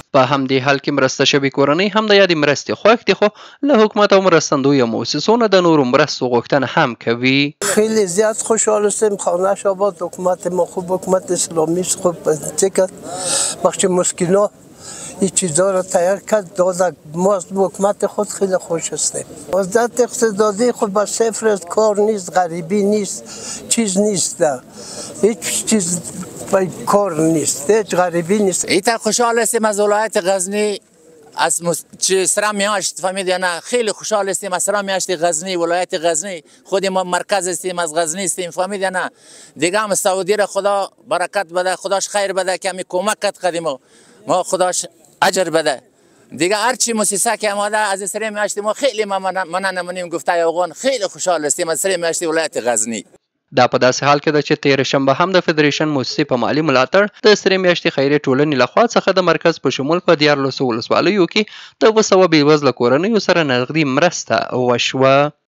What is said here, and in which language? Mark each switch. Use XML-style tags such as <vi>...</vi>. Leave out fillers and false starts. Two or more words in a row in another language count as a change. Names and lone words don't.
<ps>په همدې حال کې مرسته شوې کورنۍ هم د یادې مرستې خوښ دي، خو له حکومت او مرستندویو مؤسسو نه د نورو مرستو غوښتنه هم کوي.</ps> <fa>خیلی زیاد خوشحال هستیم. خانه‌اش آباد، حکومت ما خوب، حکومت اسلامی خوب کرد، بخش مسکینا این چیزها را تیار کرد داد. ما از حکومت خود خیلی خوش هستیم. وضعیت اقتصادی خود به صفر است، کار نیست، غریبی نیست، چیز نیست، هیچ چیز کار نیست، هیچ غریبی نیست. ایتا خوشحال هستیم از ولایت غزنی، از سرا میاشت فهمید یا نه؟ خیلی خوشحال هستیم از سرا میاشت غزنی، ولایت غزنی. خود ما مرکز هستیم، از غزنی هستیم، فهمید یا نه؟ دیگه هم سعودی را خدا برکت بده، خداش خیر بده که همی کمک کرد قدیم ما، خداش اجر بده. دیگه هرچی مؤسسه که آماده از سرا میاشت ما خیلی مننه نمونیم. گفته اوغان خیلی خوشحال هستیم از سرا میاشت ولایت غزنی.</fa> <ps>دا په داسې حال کې ده چې تېره شنبه هم د فدریشن مؤسسې په مالي ملاتړ د سرې میاشتې خیریه ټولنې لخوا څخه د مرکز په شمول په 14 ولسوالیو کې د 200 بېوزله کورنیو سره نغدي مرسته وشوه.</ps>